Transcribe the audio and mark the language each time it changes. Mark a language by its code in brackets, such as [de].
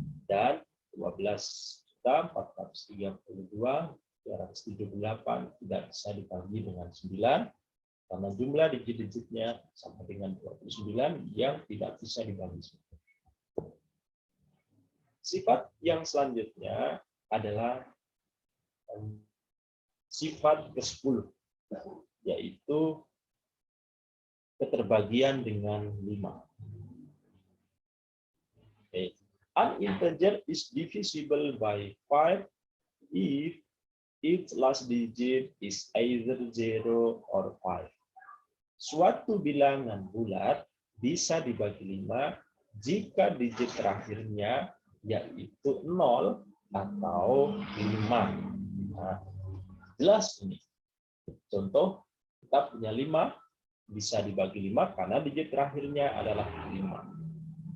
[id] Dan 12.432.278 tidak bisa dibagi dengan 9 karena jumlah digit-digitnya sama dengan 29 yang tidak bisa dibagi 9. Sifat yang selanjutnya adalah sifat ke-10, yaitu keterbagian dengan 5. [en] Okay. An integer is divisible by 5 if its last digit is either 0 or 5. [id] Suatu bilangan bulat bisa dibagi 5 jika digit terakhirnya yaitu 0 atau 5. Nah, jelas ini. Contoh, kita punya 5, bisa dibagi 5 karena digit terakhirnya adalah 5.